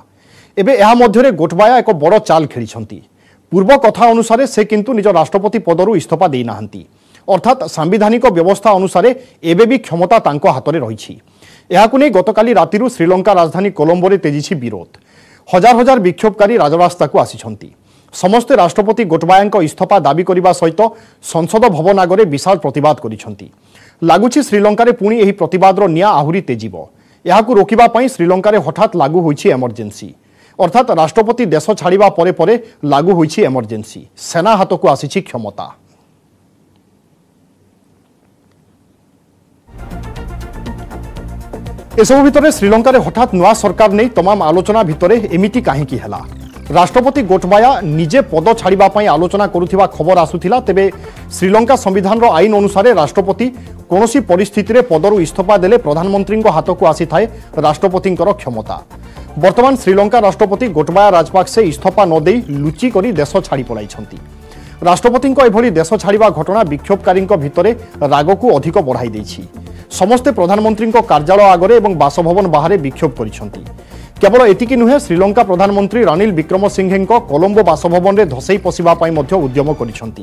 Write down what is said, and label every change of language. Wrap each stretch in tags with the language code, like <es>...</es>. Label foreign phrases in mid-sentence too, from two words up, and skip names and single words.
<or>ଏବେ ଏହା ମଧ୍ୟରେ ଗୋଟବାୟା ଏକ ବଡ଼ ଚାଲ ଖେଳିଛନ୍ତି। ପୂର୍ବ କଥା ଅନୁସାର ସେ କିନ୍ତୁ ନିଜ ରାଷ୍ଟ୍ରପତି ପଦରୁ ଇସ୍ତଫା ଦେଇ ନାହାନ୍ତି। ଅର୍ଥାତ ସାମ୍ବିଧାନିକ ବ୍ୟବସ୍ଥା ଅନୁସାର ଏବେ ଭି କ୍ଷମତା ତାଙ୍କ ହାତ ମେଁ ରହି। ଏହାକୁ ନାହିଁ ଗତକାଲି ରାତିରୁ ଶ୍ରୀଲଙ୍କା ରାଜଧାନୀ କଲମ୍ବୋରେ ତେଜିଛି ବିରୋଧ। ହଜାର ହଜାର ବିକ୍ଷୋଭକାରୀ ରାଜରାସ୍ତା କୁ ଆସିଛନ୍ତି। ସମସ୍ତେ ରାଷ୍ଟ୍ରପତି ଗୋଟବାୟା ଇସ୍ତଫା ଦାବି କରନେ ସହିତ ସଂସଦ ଭବନ ଆଗେ ବିଶାଳ ପ୍ରତିବାଦ କରିଛନ୍ତି। ଲାଗୁଛି ଶ୍ରୀଲଙ୍କା ରେ ପୁଣି ଏହି ପ୍ରତିବାଦର ନିଆଁ ଆହୁରି ତେଜିବ। ଏହାକୁ ରୋକିବା ପାଇଁ ଶ୍ରୀଲଙ୍କା ରେ ହଠାତ ଲାଗୁ ହୋଇଛି ଇମର୍ଜେନ୍ସି। ଅର୍ଥାତ ରାଷ୍ଟ୍ରପତି ଦେଶ ଛାଡ଼ିବା ପରେ ପରେ ଲାଗୁ ହୋଇଛି ଇମର୍ଜେନ୍ସି। ସେନା ହାତକୁ ଆସିଛି କ୍ଷମତା। ଏସବୁ ଭିତର ଶ୍ରୀଲଙ୍କା ରେ ହଠାତ ନୂଆ ସରକାର ନାହିଁ ତମାମ ଆଲୋଚନା ଭିତର ଏମିତି କାହିଁକି ହେଲା। ରାଷ୍ଟ୍ରପତି ଗୋଟବାୟା ନିଜେ ପଦ ଛାଡ଼ିବା ପାଇଁ ଆଲୋଚନା କରୁଥିବା ଖବର ଆସୁଥିଲା। ତେବେ ଶ୍ରୀଲଙ୍କା ସମ୍ବିଧାନ ର ଆଇନ ଅନୁସାର ରାଷ୍ଟ୍ରପତି କୌଣସି ପରିସ୍ଥିତି ରେ ପଦରୁ ଇସ୍ତଫା ଦେଲେ ପ୍ରଧାନମନ୍ତ୍ରୀ ହାତ କୁ ଆସି ଥାଏ ରାଷ୍ଟ୍ରପତି କ୍ଷମତା। ବର୍ତ୍ତମାନ ଶ୍ରୀଲଙ୍କା ରାଷ୍ଟ୍ରପତି ଗୋଟବାୟା ରାଜପକ୍ଷେ ଇସ୍ତଫା ନ ଦେଇ ଲୁଚି କରି ଦେଶ ଛାଡ଼ି ପଳାଇଛନ୍ତି। ରାଷ୍ଟ୍ରପତି ଏଭଳି ଦେଶ ଛାଡ଼ିବା ଘଟଣା ବିକ୍ଷୋଭକାରୀ ଭିତର ରାଗ କୁ ଅଧିକ ବଢ଼ାଇ ଦେଛି। ସମସ୍ତେ ପ୍ରଧାନମନ୍ତ୍ରୀ କାର୍ଯ୍ୟାଳୟ ଆଗରେ ଏବଂ ବାସଭବନ ବାହାର ବିକ୍ଷୋଭ କରିଛନ୍ତି। କେବଳ ଏତିକି ନୁହେଁ ଶ୍ରୀଲଙ୍କା ପ୍ରଧାନମନ୍ତ୍ରୀ ରାନିଲ ବିକ୍ରମସିଂଘେ କଲମ୍ବୋ ବାସଭବନ ମେଁ ଧସେଇ ପଶିବା ପାଇଁ ମଧ୍ୟ ଉଦ୍ୟମ କରିଛନ୍ତି।</or>